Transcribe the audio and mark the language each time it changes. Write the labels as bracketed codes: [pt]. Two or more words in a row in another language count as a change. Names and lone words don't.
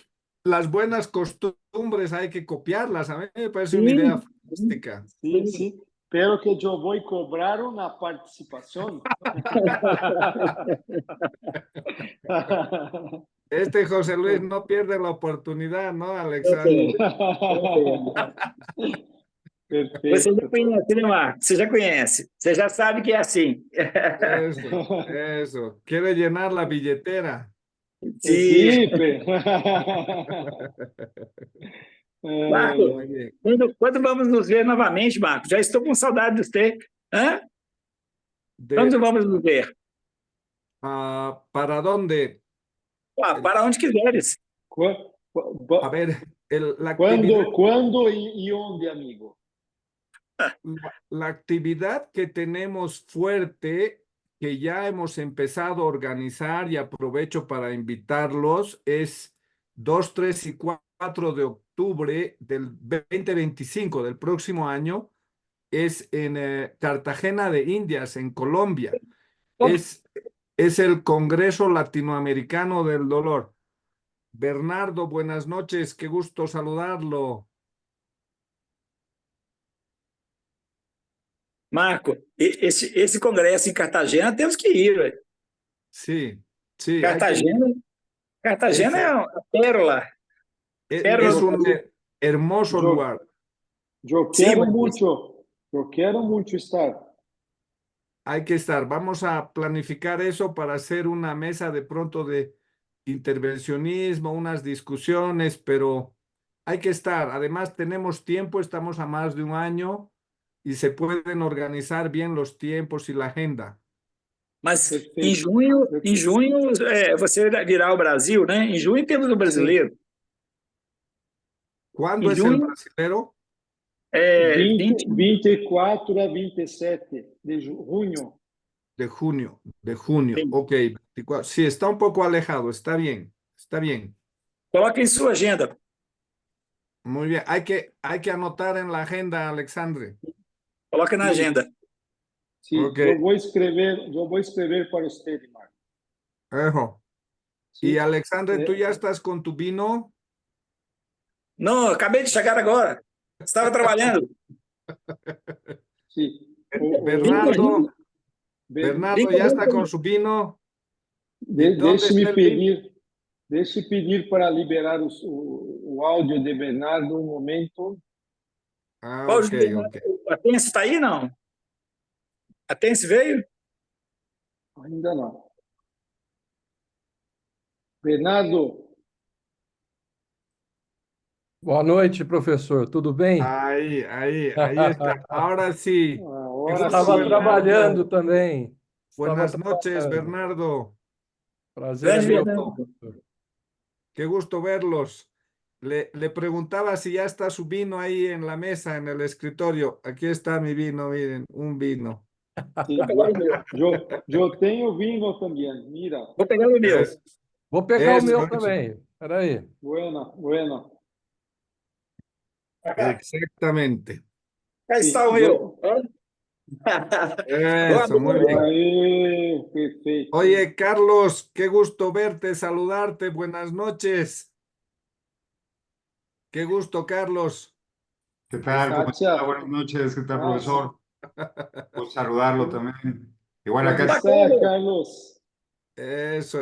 [es] las buenas costumbres hay que copiarlas. A mí me parece una idea [pt] Sim, [es] fantástica. Sí, [pt] sim. [es] sí, pero que yo voy a cobrar una participación. Este José Luis no pierde la oportunidad, ¿no, [pt] Ok, [es] Alexandre? [pt] entendo. Você já Perfeito. conhece, né, Marco? Você já conhece. Você já sabe que é assim. [es] Eso, eso. Quiere llenar la billetera. [pt] Sim. [es] Sí, Marco, [pt] Ai, [es] Muy bien. [pt] quando vamos nos ver novamente, Marco? Já estou com saudade de você. Hã? Quando [es] De, [pt] vamos nos ver? [es] ¿Para dónde? [pt] Ah, [es] El- [pt] para onde quiseres. [es] a ver, la actividad, [pt] quando e onde, amigo? [es] la actividad que tenemos fuerte, que ya hemos empezado a organizar y aprovecho para invitarlos, es 2, 3 y 4 de octubre del 2025 del próximo año. Es en Cartagena de Indias, en Colombia. Es, es el Congreso Latinoamericano del Dolor. Bernardo, buenas noches, qué gusto saludarlo. Marco, [pt] esse congresso em Cartagena temos que ir. Ué. [es] Sí, sí, hay que ir. Cartagena, Cartagena Es, [pt] é uma pérola, pérola [es] es [pt] do [es] un [pt] Brasil. [es] hermoso [pt] Eu, [es] lugar. [pt] eu Sim, quero mas muito, eu quero muito estar. [es] Hay que estar. Vamos a planificar eso para hacer una mesa de pronto de intervencionismo, unas discusiones, pero hay que estar. Además, tenemos tiempo, estamos a más de un año y se pueden organizar bien los tiempos y la agenda. [pt] Mas Perfeito. em junho você virá ao Brasil, né? Em junho temos o Sim. brasileiro. [es] ¿Cuándo [pt] Em [es] es el [pt] junho [es] brasilero? [pt] é 20, 20. 24 a 27 de junho. [es] De junio, de junio. [pt] Sim. [es] Ok, 24. Sí, está un poco alejado, está bien, está bien. [pt] Coloque em sua agenda. [es] Muy bien, hay que anotar en la agenda, Alexandre. [pt] Coloque na Sim, agenda. sim. Ok, Eu vou escrever para você, Marco. [es] ejo. Y [pt] Sim. [es] Alexandre, ¿tú [pt] É, [es] ya estás con tu vino? [pt] Não, acabei de chegar agora. Estava trabalhando. sim. Vim Bernardo, correndo, Be- vim [es] Bernardo ya está con [pt] correndo. [es] su vino. ¿Y dónde [pt] Deixe-me [es] está el vino? [pt] pedir, deixe pedir para liberar o áudio de Bernardo um momento. Ah, Qual o ok, Bernardo? ok. A Tense está aí, não? A Tense veio? Ainda não. Bernardo, Boa noite, professor. Tudo bem? [es] Ahí está. Ahora sí. Qué [pt] agora [es] gusto, [pt] Estava sim. trabalhando [es] Bernardo. [pt] também. Estava [es] Buenas noches, [pt] trabalhando. [es] Bernardo. [pt] Prazer é Grande meu, Bernardo. professor. [es] Qué gusto verlos. Le preguntaba si ya está su vino ahí en la mesa, en el escritorio. Aquí está mi vino, miren, un vino. [pt] Vou Sim. pegar o meu. Eu tenho vinho também. Mira. Vou pegar o meu. [es] Es- [pt] Vou pegar o [es] Eso, [pt] meu [es] eso. [pt] também. Espera aí. [es] Bueno, bueno. [pt] Pra cá. [es] Exactamente. [pt] Cá Sim. está o meu. Boa [es] Eso, muy [pt] noite. [es] bien. [pt] Aí, perfeito. [es] Oye, Carlos, qué gusto verte, saludarte. Buenas noches. Qué gusto, Carlos. ¿Qué tal? ¿Cómo está? [pt] Kátia, [es] Buenas noches. ¿Qué tal, [pt] nossa, [es] profesor? Gusto saludarlo [pt] como, [es] también. Igual [pt] como [es] acá, [pt] está, Carlos? [es] Eso,